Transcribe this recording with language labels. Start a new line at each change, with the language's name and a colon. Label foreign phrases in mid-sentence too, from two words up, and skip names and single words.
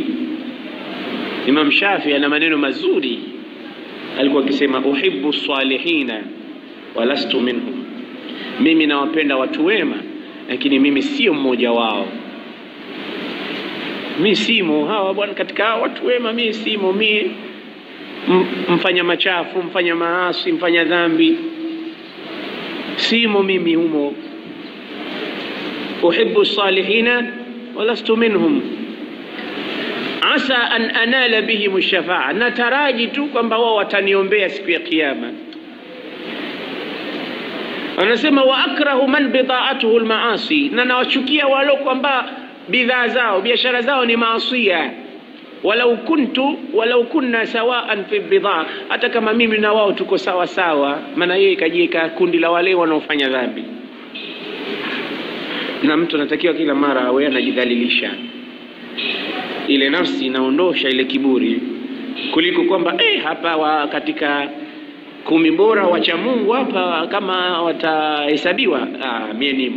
Swahili: Imam Shafi ana maneno mazuri, alikuwa akisema
Arabic: أحب الصالحين ولست منهم,
Swahili: mimi nawapenda watu wema lakini mimi sio mmoja wao. Mimi simo hawa bwana, katika watu wema mimi simo. Mimi mfanya machafu, mfanya maasi, mfanya dhambi, simo mimi humo.
Arabic: أحب الصالحين ولست منهم عسى أن أنال بهم الشفاعة,
Swahili: nataraji tu kwamba wao wataniombea siku ya kiyama. Anasema
Arabic: وأكره من بضاعته المعاصي,
Swahili: na nawachukia wale kwamba bidhaa zao, biashara zao ni maasiya.
Arabic: ولو كنا سواء في بضاعة,
Swahili: hata kama mimi na wao tuko sawa sawa. Maana yeye kajieka kundi la wale wanaofanya dhambi. Na mtu anatakiwa kila mara awe anajidhalilisha, ile nafsi inaondosha ile kiburi, kuliko kwamba hapa katika 10 bora wacha Mungu hapa kama watahesabiwa, mie nimo.